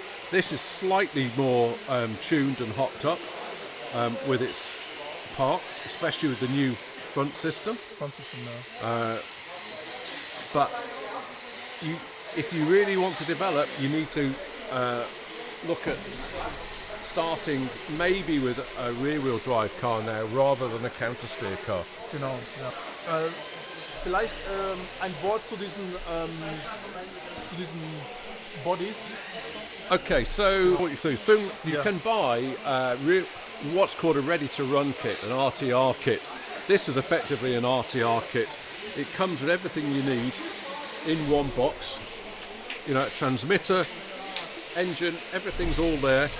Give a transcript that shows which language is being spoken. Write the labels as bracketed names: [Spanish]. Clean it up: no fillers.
[English] This is slightly more tuned and hopped up with its parts, especially with the new front system. But if you really want to develop, you need to look at starting maybe with a rear-wheel drive car now rather than a counter-steer car. [German] Genau, ja. Vielleicht ein Wort zu diesen Bodies. [English] Okay, so you can buy what's called a ready-to-run kit, an RTR kit. This is effectively an RTR kit. It comes with everything you need in one box. You know, transmitter, engine, everything's all there.